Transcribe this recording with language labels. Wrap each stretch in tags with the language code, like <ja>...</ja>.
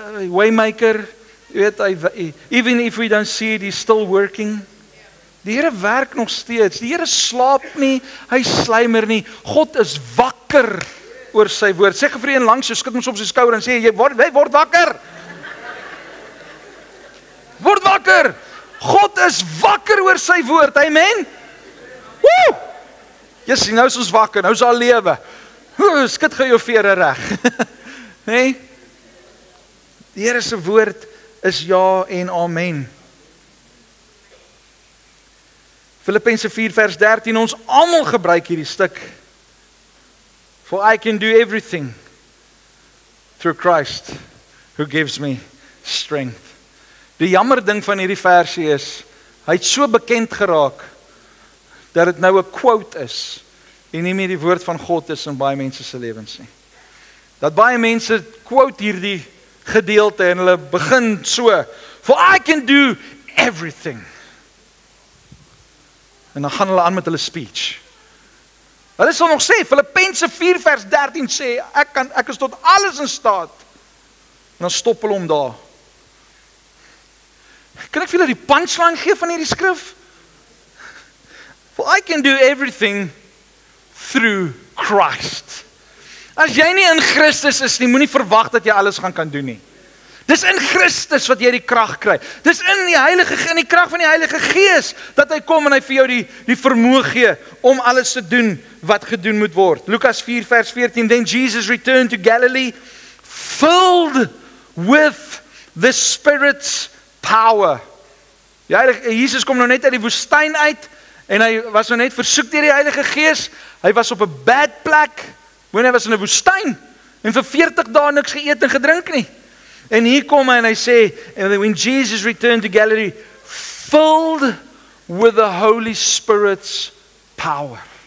<en>Waymaker,</en> <af>jy weet,</af> <en>even if we don't see it, he's still working.</en> <af>Die Here werk nog steeds. Die Here slaap nie, hy sluimer nie. God is wakker oor sy woord. Sê vir een langs jou, skud hom op sy skouer en sê, jy word wakker. Word wakker. God is wakker oor sy woord. Amen. Woe! Yes, nou is ons wakker. Nou is al lewe. Skud gou jou vere reg. Nee? Die Here se woord is ja en amen. Filippense 4 vers 13, ons almal gebruik hierdie stuk.</af> <en>For I can do everything through Christ who gives me strength.</en> <af>Die jammer ding van hierdie versie is, hy het so bekend geraak, dat dit nou 'n quote is, en nie meer die woord van God is in baie mense se lewens nie. Dat baie mense quote hierdie gedeelte, en hulle begin so,</af> <en>for I can do everything.</en> <af>En dan gaan hulle aan met hulle speech. Hulle sal nog sê, Filippense 4 vers 13 sê, ek is tot alles in staat. En dan stop hulle om daar. Kan ek vir julle die punchline gee van hierdie skrif?</af> <en>For I can do everything through Christ.</en> <af>As jy nie in Christus is nie, moenie verwag dat jy alles gaan kan doen nie. Dis in Christus wat jy die krag kry. Dis in die krag van die Heilige Gees, dat hy kom en hy vir jou die vermoë gee, om alles te doen wat gedoen moet word. Lukas 4 vers 14,</af> <en>then Jesus returned to Galilee, filled with the Spirit's power.</en> <af>Jesus kom nou net uit die woestyn uit, en hy was nou net versoek deur die Heilige Gees, hy was op 'n bad plek, hy was in 'n woestyn, en vir 40 dae niks geëet en gedrink nie. En hier kom hy en hy sê,</af> <en>when Jesus returned to Galilee, filled with the Holy Spirit's power.</en>